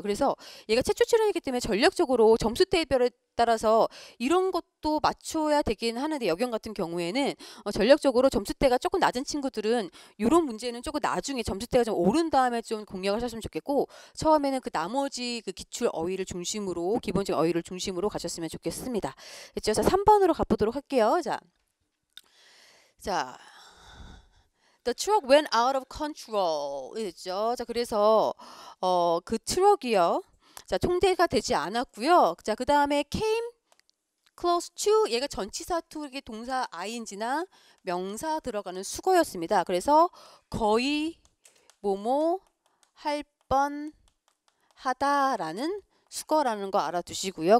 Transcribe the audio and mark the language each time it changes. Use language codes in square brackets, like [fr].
[ko] 그래서 얘가 최초 출연이기 때문에 전략적으로 점수대별에 따라서 이런 것도 맞춰야 되긴 하는데, 여경 같은 경우에는 전략적으로 점수대가 조금 낮은 친구들은 이런 문제는 조금 나중에 점수대가 좀 오른 다음에 좀 공략을 하셨으면 좋겠고, 처음에는 그 나머지 그 기출 어휘를 중심으로, 기본적인 어휘를 중심으로 가셨으면 좋겠습니다. 그렇죠? 자, 3번으로 가보도록 할게요. 자. [en] The truck went out of control. [ko] 이죠. 자, 그래서 그 트럭이요. 자, 통제가 되지 않았고요. 자, 그 다음에 came close to, 얘가 전치사 투기 동사 ing나 명사 들어가는 수거였습니다. 그래서 거의 뭐뭐 할 뻔 하다라는 수거라는 거 알아두시고요.